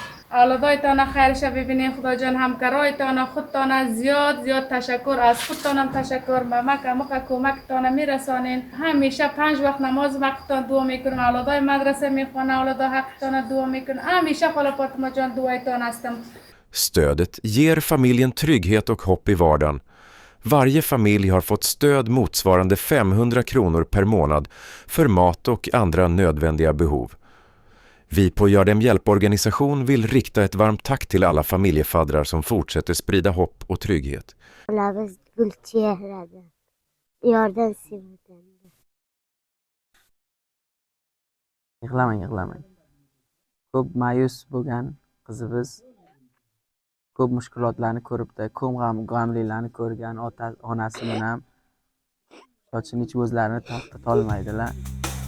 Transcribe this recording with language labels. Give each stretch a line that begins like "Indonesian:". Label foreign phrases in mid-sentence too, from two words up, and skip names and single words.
Persian: اولادایتان خیرش ببینین خدا جان، همکارایتان خودتان زیاد تشکر، از خودتان هم تشکر. ممک کمکتان میرسانین. همیشه 5 وقت نماز وقتتان دعا میکنم. اولادای مدرسه میخوانن، اولادای حقتان دعا میکنم. همیشه خاله فاطمه جان دعایتان هستم.
Swedish: Stödet ger familjen trygghet och hopp i vardagen. Varje familj har fått stöd motsvarande 500 kronor per månad för mat och andra nödvändiga behov. Vi på Yardem hjälporganisation vill rikta ett varmt tack till alla familjefaddrar som fortsätter sprida hopp och trygghet.
Uzbek: Yig'lamang. ko'p ma'yus bo'lgan qizimiz ko'p mushkulotlarni ko'ribdi, ko'p g'amlilarni ko'rgan onasi bilan sochini hech o'zlarini to'xtatolmaydilar.